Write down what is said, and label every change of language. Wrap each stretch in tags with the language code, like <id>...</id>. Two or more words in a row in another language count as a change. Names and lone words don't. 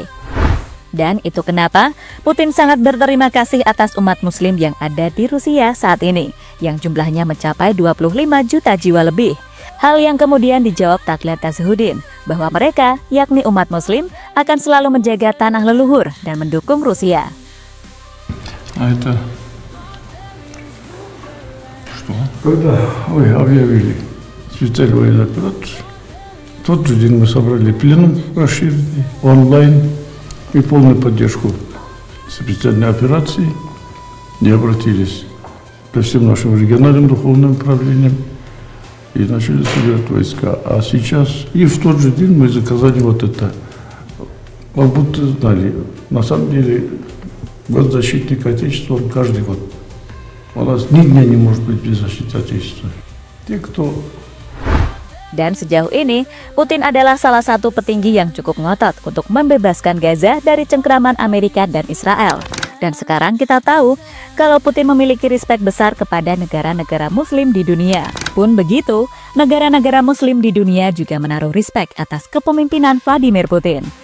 <id>Dan itu kenapa Putin sangat berterima kasih atas umat Muslim yang ada di Rusia saat ini, yang jumlahnya mencapai 25 juta jiwa lebih. Hal yang kemudian dijawab Tagliat Tajuddin, bahwa mereka, yakni umat Muslim, akan selalu menjaga tanah leluhur dan mendukung Rusia.</id> <ru>Когда объявили специальную военную операцию, тот же день мы собрали пленум расширенный, онлайн и полную поддержку специальной операции, не обратились ко всем нашим региональным духовным управлениям и начали собирать войска. А сейчас и в тот же день мы заказали вот это. Как будто знали, на самом деле год защитника Отечества он каждый год. У нас ни дня не может быть без защиты Отечества. Те, кто...</ru> <id>Dan sejauh ini, Putin adalah salah satu petinggi yang cukup ngotot untuk membebaskan Gaza dari cengkraman Amerika dan Israel. Dan sekarang kita tahu kalau Putin memiliki respek besar kepada negara-negara Muslim di dunia. Pun begitu, negara-negara Muslim di dunia juga menaruh respek atas kepemimpinan Vladimir Putin.</id>